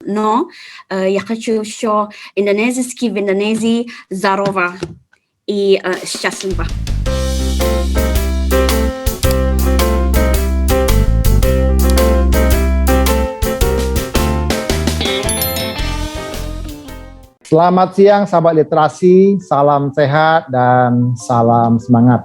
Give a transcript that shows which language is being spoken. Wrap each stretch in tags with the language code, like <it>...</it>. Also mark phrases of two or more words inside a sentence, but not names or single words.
<ru>но я хочу еще индонезийский в Индонезии здорово и счастливо.</ru> <id>Selamat siang sahabat literasi, salam sehat dan salam semangat.</id>